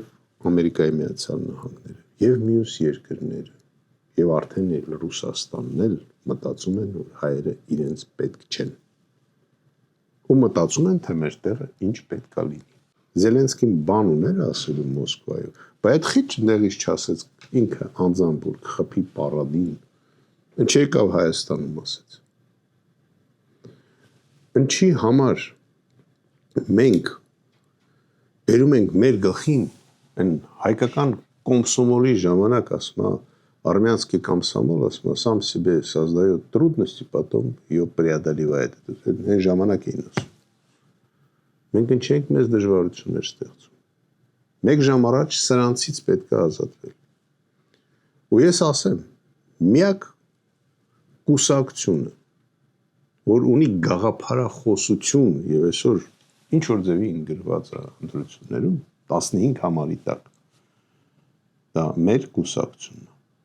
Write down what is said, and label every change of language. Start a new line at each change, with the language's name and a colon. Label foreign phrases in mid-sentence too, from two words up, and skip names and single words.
Armenian: Ամերիկայի Միացյալ Նահանգները, եւ մյուս երկրները, եւ արդեն էլ Ռուսաստանն էլ մտածում են, որ հայերը իրենց պետք չեն։ Ու մտածում են, թե մեր տեղը ինչ պետքա լինի։ Զելենսկին բան ուներ ասելու Մոսկվայում, բայց այդ խիչ ներից չասեց ինքը անձամբ որ խփի պարադին, ինչի եկավ Հայաստանում ասեց։ Ինչի համար մենք բերում ենք մեր գլխին այն հայկական կոմսոմոլի ժամանակ ասում
Russian: армянский комсомол
Armenian: ասում
Russian: сам себе создает трудности, потом ее преодолевает.
Armenian: Այն ժամանակ էին ասում։ Մենք ինչ ենք մեզ դժվարություններ ստեղծում։ Մեկ ժամ առաջ սրանցից պետք է ազատվել։ Ու ես ասեմ, միակ կուսակցությունը, որ ունի գաղափարախոսություն եւ այսօր ինչ որ ձևի գրված է ընտրություններում 15 համարի տակ, դա մեր կուսակցությունն է։